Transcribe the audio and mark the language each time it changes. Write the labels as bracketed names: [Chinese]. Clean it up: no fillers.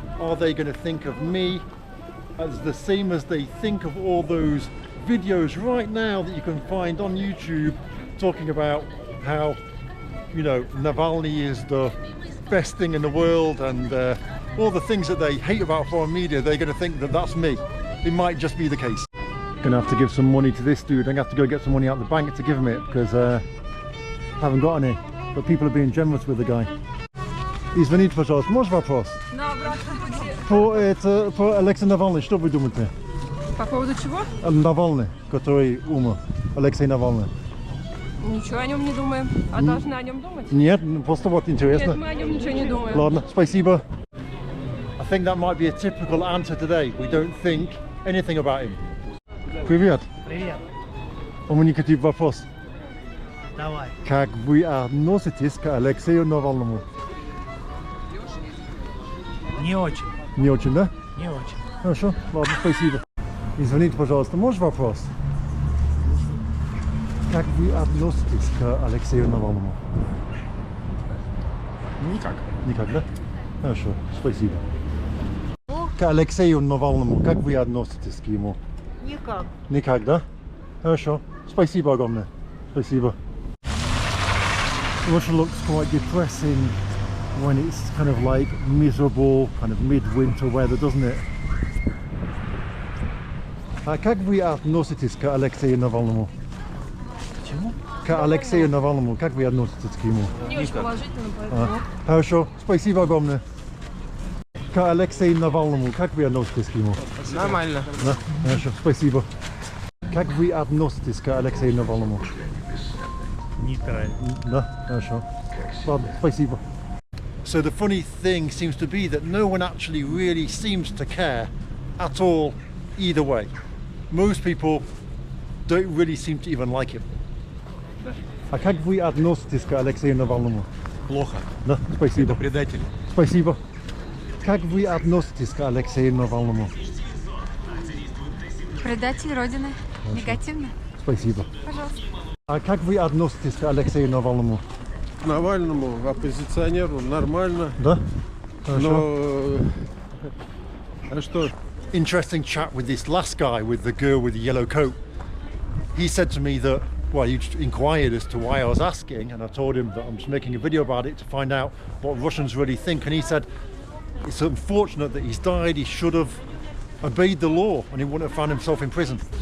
[English] Are they going to think of me as the same as they think of all those videos right now that you can find on YouTube talking about how, you know, Navalny is the best thing in the world and all the things that they hate about foreign media? They're going to think that that's me. It might just be the case. Gonna have to give some money to this dude. I'm gonna have to go get some money out of the bank to give him it because I haven't got any. But people are being generous with the guy. [Russian] Извините, пожалуйста, можешь вопрос? На обратном пути. Про Алексея Навальный, что вы думаете? По поводу чего? Навальный, который умер. Алексей Навальный. Ничего о нем не думаем. А должны о нем думать? Нет, просто вот интересно. Нет, мы о нем ничего не думаем. Ладно, спасибо. [English] I think that might be a typical answer today. We don't think anything about him. [Russian] Привет. Привет. У меня к тебе вопрос. Давай. Как вы относитесь к Алексею Навальному? Не очень. Не очень, да? Не очень. Хорошо, ладно, спасибо. Извините, пожалуйста, можешь вопрос? Как вы относитесь к Алексею Навальному? Никак. Никак, да? Хорошо, спасибо. К Алексею Навальному, как вы относитесь к нему? Никак. Никак, да? Хорошо, спасибо огромное. Спасибо. [English] Russia looks quite depressing when it's kind of like miserable, kind of mid-winter weather, doesn't it? [Russian] Как вы относитесь к Алексею Навальному? Чему? К Алексею Навальному, как вы относитесь к нему? Не очень положительно, поэтому. Хорошо, спасибо огромное. К Алексею Навальному, как вы относитесь к нему? Нормально. Да? Хорошо, спасибо. Как вы относитесь к Алексею Навальному? Нейтрально. Да, хорошо. Ладно, спасибо. [English] So the funny thing seems to be that no one actually really seems to care at all either way. Most people don't really seem to even like him. [Russian] А как вы относитесь к Алексею Навальному? Плохо. Да, спасибо. Это предатель. Спасибо. Как вы относитесь к Алексею Навальному? Предатель Родины. Негативно. Спасибо. Пожалуйста. А как вы относитесь к Алексею Навальному? К Навальному, оппозиционеру, нормально. Да? Хорошо. Но... А что? [English] Interesting chat with this last guy, with the girl with the yellow coat. He said to me that, well, he inquired as to why I was asking, and I told him that I'm just making a video about it to find out what Russians really think. And he said it's unfortunate that he's died. He should have obeyed the law and he wouldn't have found himself in prison.